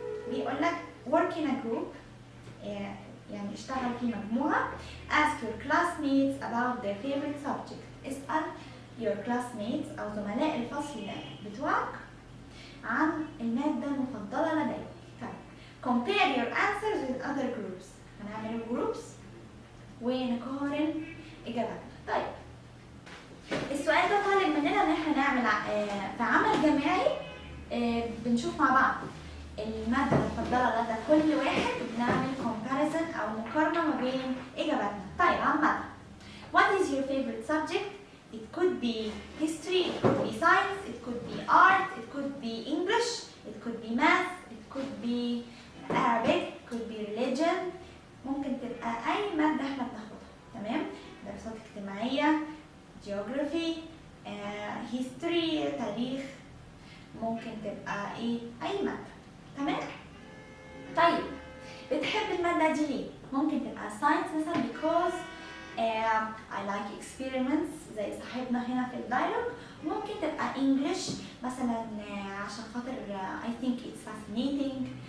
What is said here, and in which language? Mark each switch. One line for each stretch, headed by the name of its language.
Arabic: بيقول لك
English: work in a group.
Arabic: يعني اشتغل في مجموعة.
English: Ask your classmates about their favorite subject.
Arabic: اسأل
English: your classmates
Arabic: أو زملاء الفصل بتوعك عن المادة المفضلة لديك. طيب
English: compare your answers with other groups.
Arabic: هنعمل groups ونقارن إجاباتنا. طيب السؤال ده طالب مننا إن احنا نعمل في عمل جماعي. بنشوف مع بعض المادة المفضلة لدى كل واحد وبنعمل comparison أو مقارنة ما بين إجاباتنا. طيب عامة
English: what is your favorite subject? It could be history, it could be science, it could be art, it could be English, it could be math, it could be Arabic, it could be religion.
Arabic: ممكن تبقى أي مادة احنا بناخدها. تمام؟ دراسات اجتماعية، geography, history, تاريخ. ممكن تبقى ايه؟ أي مادة. تمام؟ طيب بتحب المادة دي ليه؟ ممكن تبقى science مثلا
English: because I like experiments
Arabic: زي صاحبنا هنا في الدايلوج. ممكن تبقى English مثلا عشان خاطر
English: I think it's fascinating.